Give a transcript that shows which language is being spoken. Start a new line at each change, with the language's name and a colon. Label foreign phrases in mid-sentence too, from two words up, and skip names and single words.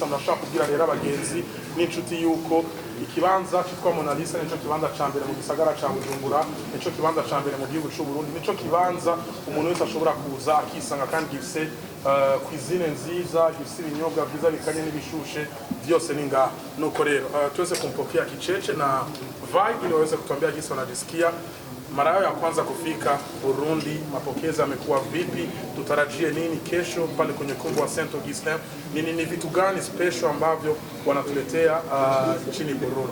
Rundi: Murashaka kubwira rero abagenzi n'inshuti yuko ikibanza cyitwa Mona Lisa nico kibanza ca mbere mu gisagara ca Bujumbura, nico kibanza ca mbere mu gihugu cy'u Burundi, nico kibanza umuntu wese ashobora kuza akisanga kandi gifise cuisine nziza, gifise ibinyobwa byiza bikanye n'ibishushe byose ni ngaha.
Swahili: Nuko rero tuweze kumpokea Kicece na Vai ili waweze kutuambia jinsi wanajisikia mara yao ya kwanza kufika Burundi. Mapokezi yamekuwa vipi? Tutarajie nini kesho pale kwenye kumbi wa Saint Augustin? Ni vitu gani special ambavyo wanatuletea nchini Burundi?